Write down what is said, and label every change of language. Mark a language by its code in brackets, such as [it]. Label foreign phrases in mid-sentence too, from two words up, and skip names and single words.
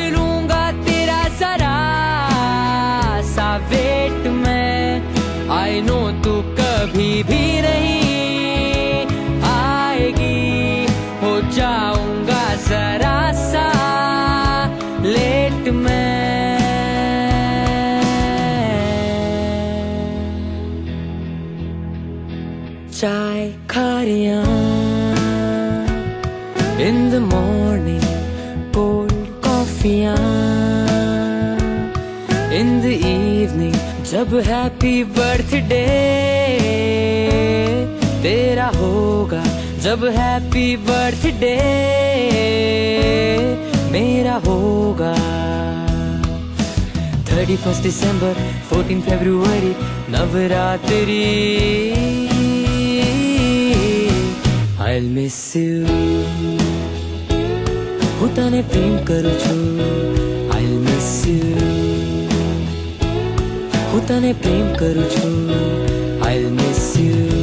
[hi] लूंगा तेरा जरा सा वेट में, [en] I know [hi] तू कभी भी नहीं आएगी, हो जाऊंगा जरा सा लेट में। चाय खा रिया [en] in the morning, cold coffee in the evening, [hi] जब [en] happy birthday [hi] तेरा होगा, जब [en] happy birthday [hi] मेरा होगा 31 दिसंबर 14 फरवरी नवरात्रि [en] I'll miss you [gu] હું તને પ્રેમ કરું છું [en] I'll miss you [gu] હું તને પ્રેમ કરું છું [en] I'll miss you